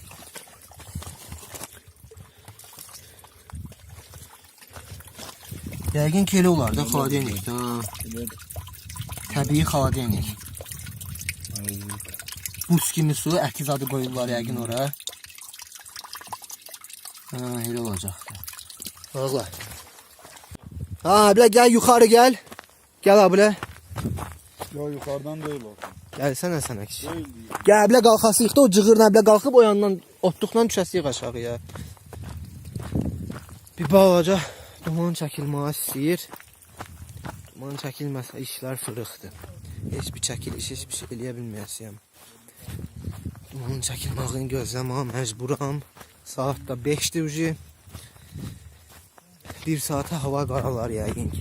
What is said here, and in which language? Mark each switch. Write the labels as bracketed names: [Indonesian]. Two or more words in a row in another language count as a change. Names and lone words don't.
[Azerbaijani] Yəqin ki, elə olar da xaladenik. Təbii xaladenik. Buz kimi su, əkiz adı qoyurlar yəqin ora. Ha, elə olacaqdı. [Turkish] Valla. Ha, bile gel yukarı gel. Gel abla. Yo, yukarıdan değil o. Gelsene sana kişi. Değil. [Azerbaijani] Gel bile kalkasıyıq da o cığırla bile kalkıp o yandan otluqdan düşəsiyik aşağıya. Bir balaca duman çəkilməyə istəyir. Duman çəkilməsə işlər fırıqdır. Heç bir çəkiliş, heç bir şey eləyə bilməyəcəyəm. Dumanın çəkilməsini gözləməyə məcburam. Saat da 5'dir ucu. 1 saate hava qaralar yəqin ki.